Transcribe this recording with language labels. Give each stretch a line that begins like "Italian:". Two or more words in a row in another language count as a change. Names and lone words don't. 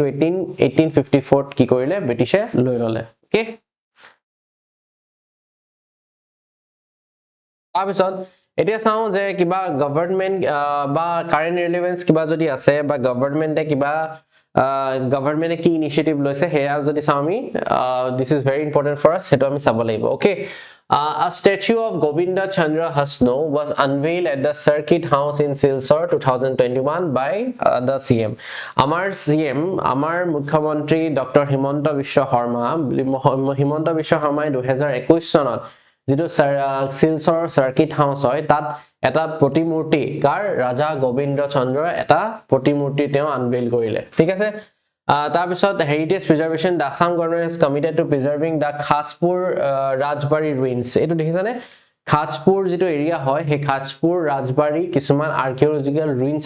Assamese: 1854 কি কৰিলে ব্ৰিটিছে লৈ ললে ওকে তাৰপিছত এতিয়া চাও যে কিবা গভৰ্ণমেন্ট বা
English: current relevance
Assamese: কিবা যদি আছে বা গভৰ্ণমেন্টে কিবা গভৰ্ণমেন্টে কি ইনিশিয়েটিভ লৈছে হেয়া যদি চাও আমি
English: this is very important for us
Assamese: হেতু আমি চাব লাগিব ওকে
English: a statue of Govinda Chandra Hasno was unveiled at the Circuit House in Silchar 2021 by the CM.
Assamese: আমাৰ CM, আমাৰ মুখ্যমন্ত্ৰী Dr. Himanta Biswa Sharma, Himanta Biswa Sharma 2021 চনত যেটো Silchar Circuit House হয় তাত এটা প্ৰতিমূৰ্তি কাৰ ৰাজা গোবিন্দ চন্দ্ৰ এটা প্ৰতিমূৰ্তি তেওঁ আনভেইল কৰিলে ঠিক আছে তাৰ পিছত
English: heritage preservation the Assam government is committed to preserving the Khajpur Rajbari ruins
Assamese: এটো দেখিছানে খাজপুৰ যেটো এৰিয়া হয় হে খাজপুৰ ৰাজবাৰী কিছুমান
English: archaeological ruins